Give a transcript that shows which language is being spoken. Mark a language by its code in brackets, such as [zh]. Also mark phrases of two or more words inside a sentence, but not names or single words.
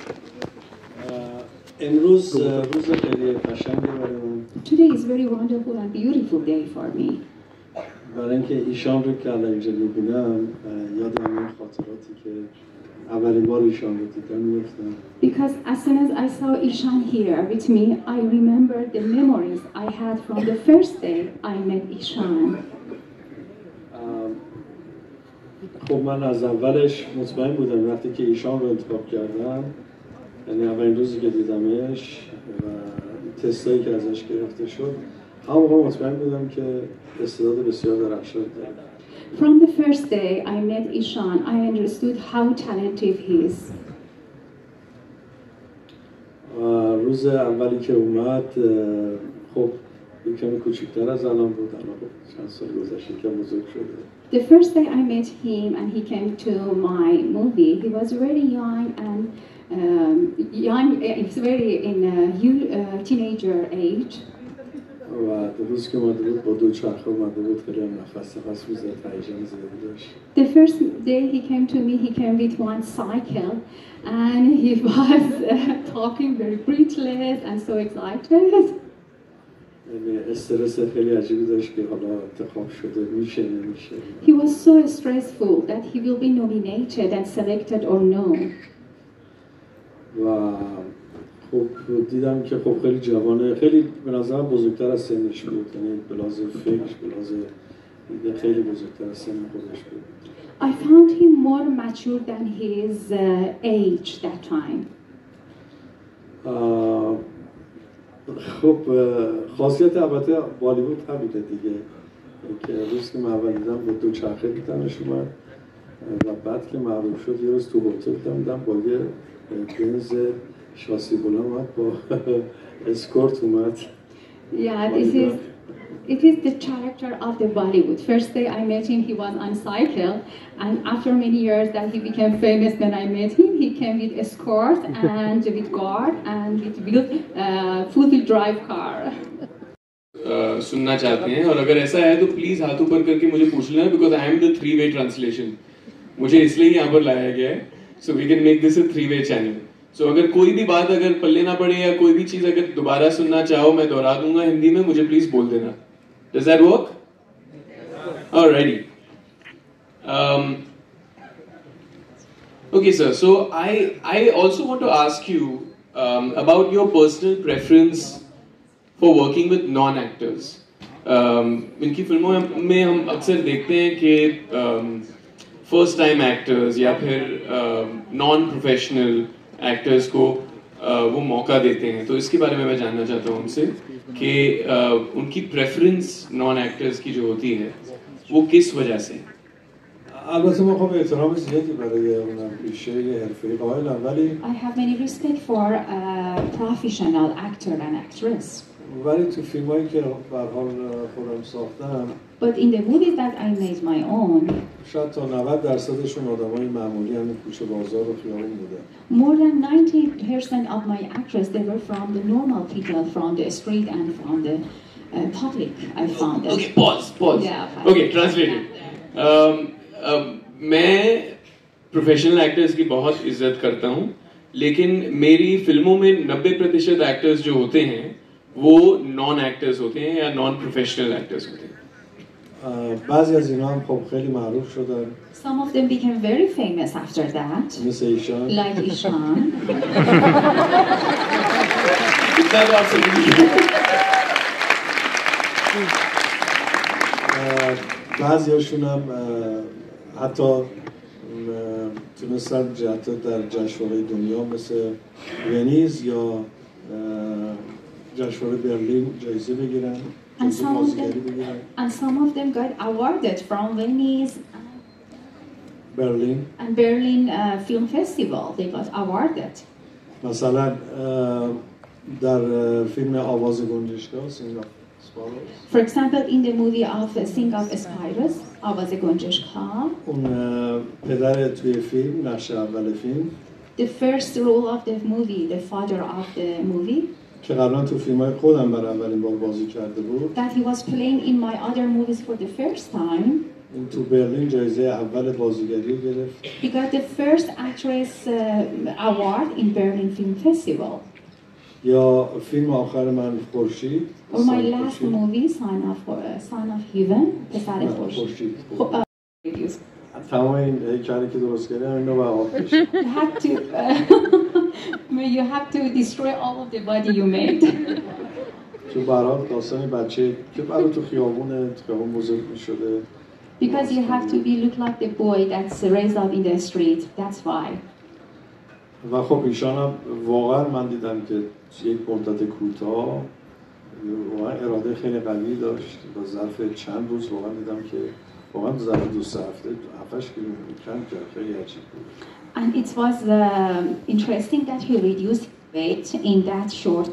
[en] Today is very wonderful and beautiful day for me. Because as soon as I saw Ishaan here with me, I remember the memories I had from the first day I met Ishaan. [fa] خب من از اولش مطمئن بودم وقتی که ایشان رو انتخاب کردم، یعنی اولین روزی که دیدمش و تستایی که ازش گرفته شد، همون موقع مطمئن بودم که استعداد بسیار درخشانی داره. [en] From the first day I met Ishaan, I understood how talented he is. [fa] روز اولی که اومد، خب یکمی کوچکتر از الان بود، الان چند سال گذشته که بزرگ شده. [en] The first day I met him and he came to my movie, he was very young and he was very in a teenager age. [fa] و روز که اومده بود با دوچرخه اومده بود، خیلی هم نفس میزد، هیجان زیادی داشت. [en] The first day he came to me, he came with one cycle and he was talking very breathless and so excited. [fa] یعنی استرس خیلی عجیبی داشت که حالا انتخاب شده میشه نمیشه. [en] He was so stressful that he will be nominated and selected or no. [fa] و خب دیدم که خب خیلی جوانه، خیلی به نظرم بزرگتر از سنش بود، یعنی به لحاظ فکر، به لحاظ خیلی بزرگتر از سن خودش بود. [en] I found him more mature than his age that time. [fa] خب خاصیت البته بالیوود همینه دیگه که روز که من اول دیدم با دو چرخه دیدمش اومد و بعد که معروف شد یه روز تو هتل دیدم با یه بنز شاسی بلند اومد با اسکورت اومد. [en] Yeah, it is the character of the Bollywood. First day I met him, he was on cycle, and after many years that he became famous, when I met him, he came with escort and with guard and with full-wheel drive car. [hi] सुनना चाहते हैं और अगर ऐसा है तो प्लीज हाथ ऊपर करके मुझे पूछ लेना [en] because I am the three-way translation. [hi] मुझे इसलिए यहाँ पर लाया गया है, [en] so we can make this a three-way channel. [hi] So अगर कोई भी बात अगर पल्ले ना पड़े या कोई भी चीज अगर दोबारा सुनना चाहो मैं दोहरा दूंगा हिंदी में, मुझे प्लीज बोल देना. [en] Does that work? Alrighty. Okay, sir. So I also want to ask you about your personal preference for working with non-actors. [hi] इनकी फिल्मों में हम अक्सर देखते हैं कि [en] first time actors [hi] या फिर [en] non-professional actors [hi] को वो मौका देते हैं, तो इसके बारे में मैं जानना चाहता हूँ उनसे कि उनकी [en] preference non actors [hi] की जो होती है वो किस वजह से. [fa] البته ما خب احترام زیادی برای اون پیشه حرفه‌ای قائلم ولی [en] I have many respect for a professional actor and actress. [fa] ولی تو فیلمایی که به هر حال خودم ساختم [en] But in the movies that I made my own, [fa] شاید تا 90% آدمای معمولی همین کوچه بازار و خیابون بودن. [en] more than 90% of my actors, they were from the normal people, from the street and from the public. I found it. Okay, pause. Yeah, okay, translated. [hi] मैं [en] professional actors [hi] की बहुत इज्जत करता हूँ, लेकिन मेरी फिल्मों में 90% एक्टर्स जो होते हैं वो [en] non actors [hi] होते हैं या [en] non professional actors [hi] होते हैं. [fa] بعضی از اینا هم خب خیلی معروف شدن. [en] Some of them became very famous after that. [fa] مثل ایشان. [en] Like Ishaan. [hi] कितना तो आप समझिए. [fa] بعضیاشون هم حتی تونستن حتی در جشنواره دنیا مثل ونیز یا جشنواره برلین جایزه بگیرن. [en] And some of them got awarded from Venice and Berlin Film Festival. They got awarded. [fa] مثلا در فیلم آواز گنجشک‌ها Sing of Sparrows. [en] For example, in the movie of Sing of Sparrows, [fa] آواز گنجشک‌ها. اون پدر توی فیلم نقش اول فیلم. [en] The first role of the movie, the father of the movie. [fa] که قبلا تو فیلم‌های خودم برای اولین بار بازی کرده بود. [en] That he was playing in my other movies for the first time. [fa] این تو برلین جایزه اول بازیگری گرفت. [en] He got the first actress award in Berlin Film Festival. [fa] یا فیلم آخر من خورشید. [en] Or my last movie, Son of Heaven, [fa] پسر خورشید. تمام این هیکلی که درست کردم اینو به آب بشه. [en] You have to destroy all of the body you made. [fa] چون برات داستان بچه که برای تو خیابون بزرگ می‌شده. [en] Because you have to look like the boy that's raised up in the street. That's why. [fa] و خب ایشان هم واقعا من دیدم که یک مدت کوتاه واقعا اراده خیلی قوی داشت و ظرف چند روز واقعا دیدم که واقعا ظرف 2 هفته 7 کیلومتر کم کرد. خیلی عجیب بود. [en] And it was interesting that he reduced weight in that short.